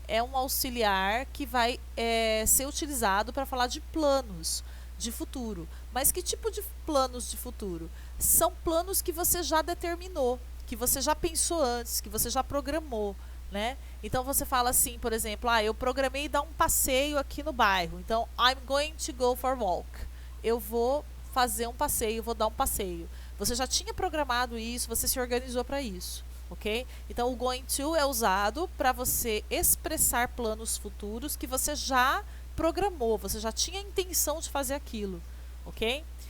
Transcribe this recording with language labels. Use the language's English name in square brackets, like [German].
[Portuguese] É um auxiliar que vai ser utilizado para falar de planos de futuro. Mas que tipo de planos de futuro? São planos que você já determinou, que você já pensou antes, que você já programou, né? Então você fala assim, por exemplo, eu programei dar um passeio aqui no bairro. [English] Então, I'm going to go for a walk. [Portuguese] Eu vou fazer um passeio, vou dar um passeio. Você já tinha programado isso, você se organizou para isso, ok? Então, o going to é usado para você expressar planos futuros que você já programou, você já tinha a intenção de fazer aquilo, ok?